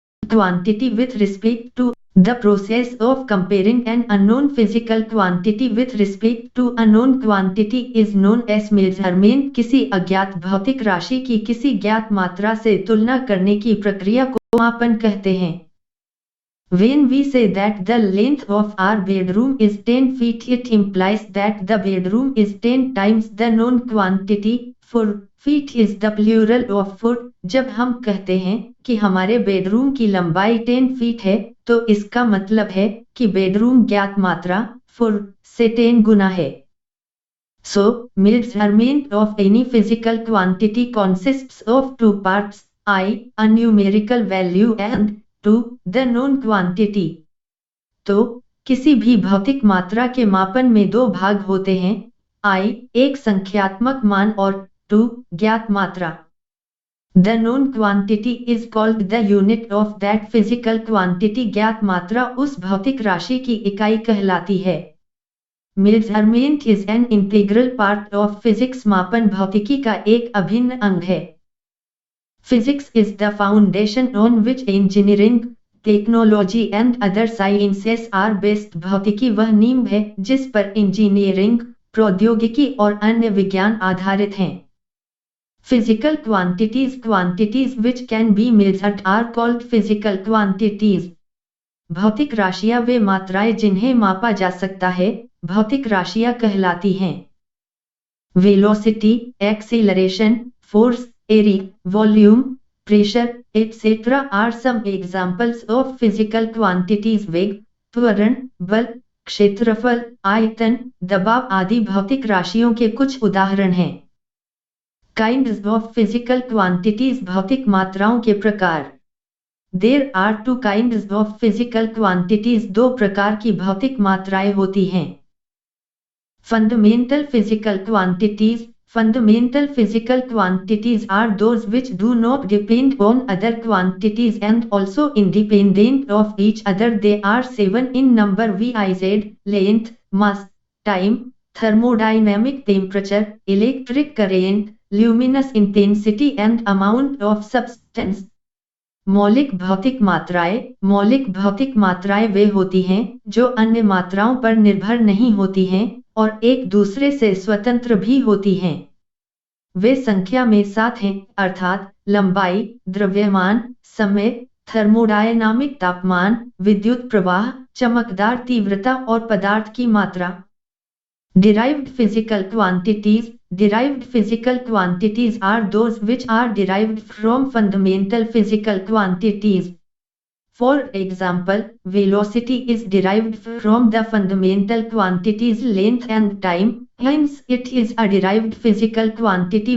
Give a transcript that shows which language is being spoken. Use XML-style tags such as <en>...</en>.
<en>quantity with respect to the process of comparing an unknown physical quantity with respect to a known quantity is known as measurement।</en> <hi>किसी अज्ञात भौतिक राशि की किसी ज्ञात मात्रा से तुलना करने की प्रक्रिया को मापन कहते हैं।</hi> <en>When we say that the length of our bedroom is 10 feet, it implies that the bedroom is 10 times the known quantity, for feet is the plural of foot।</en> <hi>जब हम कहते हैं कि हमारे बेडरूम की लंबाई 10 फीट है, तो इसका मतलब है कि बेडरूम ज्ञात मात्रा फुट से 10 गुना है।</hi> <en>So, measurement of any physical quantity consists of two parts, I, a numerical value, and 2, the known quantity।</en> <hi>तो किसी भी भौतिक मात्रा के मापन में दो भाग होते हैं, I एक संख्यात्मक मान और 2 ज्ञात मात्रा।</hi> <en>The known quantity is called the unit of that physical quantity।</en> <hi>ज्ञात मात्रा उस भौतिक राशि की इकाई कहलाती है।</hi> <en>Measurement is an integral part of physics।</en> <hi>मापन भौतिकी का एक अभिन्न अंग है।</hi> <en>Physics is the foundation on which engineering, technology and other sciences are based।</en> <hi>भौतिकी वह नींव है जिस पर इंजीनियरिंग, प्रौद्योगिकी और अन्य विज्ञान आधारित हैं।</hi> <en>Physical quantities, quantities which can be measured are called physical quantities।</en> <hi>भौतिक राशियां वे मात्राएं जिन्हें मापा जा सकता है, भौतिक राशियां कहलाती हैं।</hi> <en>Velocity, acceleration, force, area, volume, pressure, etc. are some examples of physical quantities।</en> <hi>वेग, त्वरण, बल, क्षेत्रफल, आयतन, दबाव आदि भौतिक राशियों के कुछ उदाहरण हैं।</hi> <en>Kinds of physical quantities,</en> <hi>भौतिक मात्राओं के प्रकार।</hi> <en>There are two kinds of physical quantities।</en> <hi>दो प्रकार की भौतिक मात्राएं होती हैं।</hi> <en>Fundamental physical quantities, fundamental physical quantities are those which do not depend on other quantities and also independent of each other। They are 7 in number, viz, length, mass, time, thermodynamic temperature, electric current, luminous intensity and amount of substance।</en> <hi>मौलिक भौतिक मात्राएं, मौलिक भौतिक मात्राएं वे होती हैं जो अन्य मात्राओं पर निर्भर नहीं होती हैं और एक दूसरे से स्वतंत्र भी होती हैं। वे संख्या में 7 हैं, अर्थात लंबाई, द्रव्यमान, समय, थर्मोडायनामिक तापमान, विद्युत प्रवाह, चमकदार तीव्रता और पदार्थ की मात्रा।</hi> <en>Derived physical quantities, derived physical quantities are those which are derived from fundamental physical quantities। For example, velocity is derived from the fundamental quantities length and time, hence it is a derived physical quantity।</en>